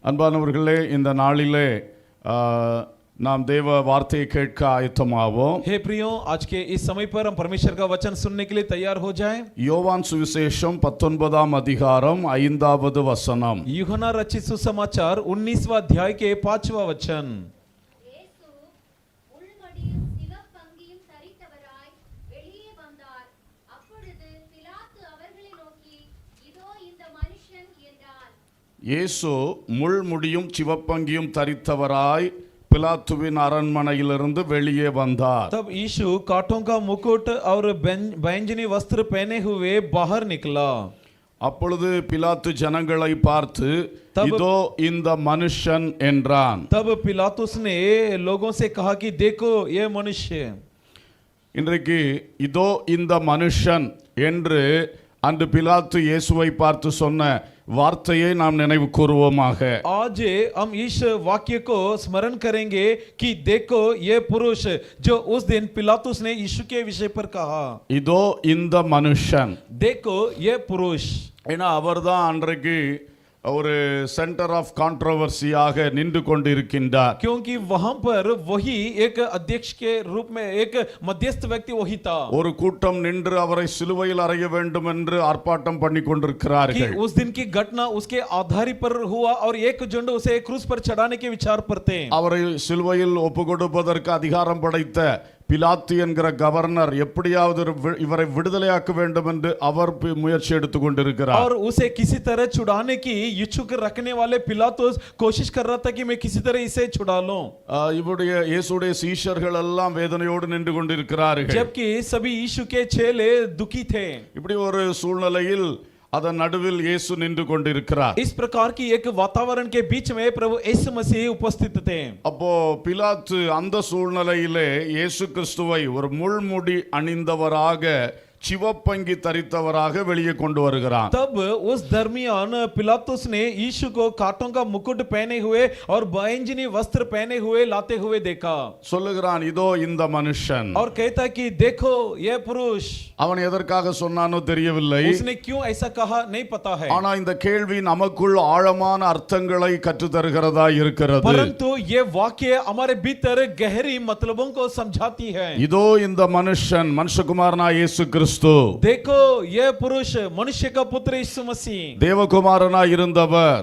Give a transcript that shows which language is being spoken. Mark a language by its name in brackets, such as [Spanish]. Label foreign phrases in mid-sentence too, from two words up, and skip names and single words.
[Tamil] அன்பானவர்களே, இந்த நாளிலே நாம் தேவ வார்த்தையை கேட்க ஆயத்தமாவோம். [Hindi] हे प्रियो, आज के इस समय पर हम परमेश्वर का वचन सुनने के लिए तैयार हो जाएं। [Tamil] யோவான் சுவிசேஷம் 19ஆம் அதிகாரம் 5வது வசனம். [Hindi] यूहन्ना रचित सुसमाचार 19वां अध्याय के 5वां वचन। [Tamil] இயேசு முள்மடியும் சிவப்பங்கியும் தரித்தவராய் வெளியே வந்தார். அப்பொழுது பிலாத்து அவர்களை நோக்கி, இதோ இந்த மனுஷன் என்றான். இயேசு முள்முடியும் சிவப்பங்கியும் தரித்தவராய் பிலாத்துவின் அரண்மனையிலிருந்து வெளியே வந்தார். [Hindi] तब यीशु कांटों का मुकुट और बैंजनी वस्त्र पहने हुए बाहर निकला। [Tamil] அப்பொழுது பிலாத்து ஜனங்களை பார்த்து, இதோ இந்த மனுஷன் என்றான். [Hindi] तब पिलातुस ने लोगों से कहा कि देखो ये मनुष्य। [Tamil] இன்றைக்கு இதோ இந்த மனுஷன் என்று அன்று பிலாத்து இயேசுவை பார்த்து சொன்ன வார்த்தையை நாம் நினைவு கூறுவோமாக. [Hindi] आज हम इस वाक्य को स्मरण करेंगे कि देखो ये पुरुष जो उस दिन पिलातुस ने यीशु के विषय पर कहा, [Tamil] இதோ இந்த மனுஷன். [Hindi] देखो ये पुरुष। [Tamil] ஏன்னா அவர்தான் அன்றைக்கு ஒரு [English] center of controversy [Tamil] நின்று கொண்டிருக்கின்றார். [Hindi] क्योंकि वहां पर वही एक अध्यक्ष के रूप में एक मध्यस्थ व्यक्ति वही था। [Tamil] ஒரு கூட்டம் நின்று அவரை சிலுவையில் அறைய வேண்டும் என்று ஆர்ப்பாட்டம் பண்ணி [Hindi] कि [Tamil] கொண்டிருக்கிறார்கள். [Hindi] उस दिन की घटना उसके आधार पर हुआ और एक झुंड उसे क्रूस पर चढ़ाने के विचार पर थे। [Tamil] அவரை சிலுவையில் ஒப்பு கொடுப்பதற்கு அதிகாரம் படைத்த பிலாத்து என்கிற கவர்னர் எப்படியாவது இவரை விடுதலையாக்க வேண்டும் என்று அவர் முயற்சி எடுத்துக் கொண்டிருக்கிறார். [Hindi] और उसे किसी तरह छुड़ाने की इच्छुक रखने वाले पिलातुस कोशिश कर रहा था कि मैं किसी तरह इसे छुड़ा लूं। [Tamil] இவருடைய இயேசுடைய சீஷர்கள் எல்லாம் வேதனையோடு நின்று கொண்டிருக்கிறார்கள். [Hindi] जबकि सभी यीशु के चेले दुखी थे। [Tamil] இப்படி ஒரு சூழ்நிலையில் அதன் நடுவில் இயேசு நின்று கொண்டிருக்கிறார். [Hindi] इस प्रकार की एक वातावरण के बीच में प्रभु यीशु मसीह उपस्थित थे। [Tamil] அப்போ பிலாத்து அந்த சூழ்நிலையிலே இயேசு கிறிஸ்துவை ஒரு முள்முடி அணிந்தவராக சிவப்பங்கி தரித்தவராக வெளியே கொண்டு வருகிறான். [Hindi] तब उस दरमियान पिलातुस ने यीशु को कांटों का मुकुट पहने हुए और बैंजनी वस्त्र पहने हुए लाते हुए देखा। [Tamil] சொல்லுகிறான், இதோ இந்த மனுஷன். [Hindi] और कहता कि देखो ये पुरुष। [Tamil] அவன் எதற்காக சொன்னானோ தெரியவில்லை. [Hindi] उसने क्यों ऐसा कहा नहीं पता है। [Tamil] ஆனா இந்த கேள்வி நமக்குள் ஆழமான அர்த்தங்களை கற்று தருகிறதா இருக்கிறது. [Hindi] परंतु ये वाक्य हमारे भीतर गहरी मतलबों को समझाती है। [Tamil] இதோ இந்த மனுஷன் மனுஷகுமாரனா இயேசு கிறிஸ்து. [Hindi] देखो ये पुरुष मनुष्य का पुत्र यीशु मसीह, [Tamil] தேவகுமாரனா இருந்தவர்,